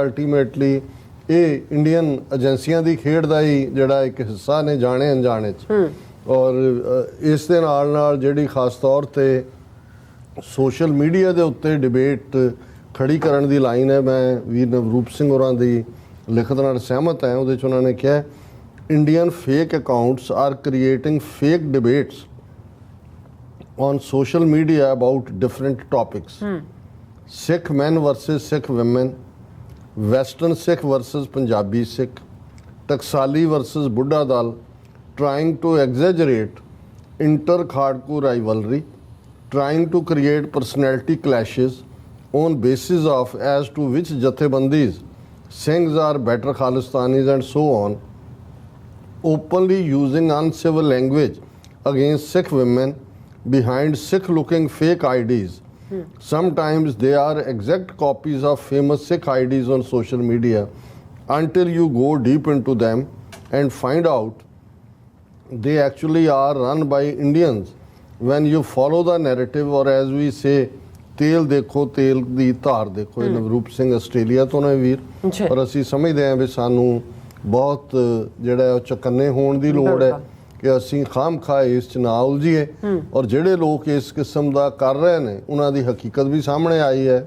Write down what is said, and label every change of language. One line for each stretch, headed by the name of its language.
Punjabi: Ultimately ਇਹ Indian ਏਜੰਸੀਆਂ ਦੀ ਖੇਡ ਦਾ ਹੀ ਜਿਹੜਾ ਇੱਕ ਹਿੱਸਾ ਨੇ, ਜਾਣੇ ਅਣਜਾਣੇ 'ਚ। ਔਰ ਇਸ ਦੇ ਨਾਲ ਨਾਲ ਜਿਹੜੀ ਖਾਸ ਤੌਰ ਤੇ ਸੋਸ਼ਲ ਮੀਡੀਆ ਦੇ ਉੱਤੇ ਡਿਬੇਟ ਖੜੀ ਕਰਨ ਦੀ ਲਾਈਨ ਹੈ, ਮੈਂ ਵੀਰ ਨਵਰੂਪ ਸਿੰਘ ਹੋਰਾਂ ਦੀ ਲਿਖਤ ਨਾਲ ਸਹਿਮਤ ਹਾਂ। ਉਹਦੇ 'ਚ ਉਹਨਾਂ ਨੇ ਕਿਹਾ
English: Indian fake accounts are creating fake debates on social media about different topics. Sikh men versus Sikh women, Western Sikh versus Punjabi Sikh, Taksali versus Buddha Dal, trying to exaggerate inter-Khadku rivalry, trying to create personality clashes on basis of as to which Jathebandis, Singhs are better Khalistanis and so on, openly using uncivil language against Sikh women behind Sikh-looking fake IDs. Sometimes they are exact copies of famous Sikh IDs on social media until you go deep into them and find out they actually are run by Indians. When you follow the narrative, or as we say,
Punjabi: ਤੇਲ ਦੇਖੋ ਤੇਲ ਦੀ ਧਾਰ ਦੇਖੋ, ਇਹ Navroop Singh Australia ਤੋਂ ਨੇ ਵੀਰ, ਪਰ ਅਸੀਂ ਸਮਝਦੇ ਹਾਂ ਵੀ ਸਾਨੂੰ ਬਹੁਤ ਜਿਹੜਾ ਉਹ ਚਕੰਨੇ ਹੋਣ ਦੀ ਲੋੜ ਹੈ ਕਿ ਅਸੀਂ ਖਾਮਖਾ ਇਸ 'ਚ ਨਾ ਉਲਝੀਏ। ਔਰ ਜਿਹੜੇ ਲੋਕ ਇਸ ਕਿਸਮ ਦਾ ਕਰ ਰਹੇ ਨੇ ਉਹਨਾਂ ਦੀ ਹਕੀਕਤ ਵੀ ਸਾਹਮਣੇ ਆਈ ਹੈ।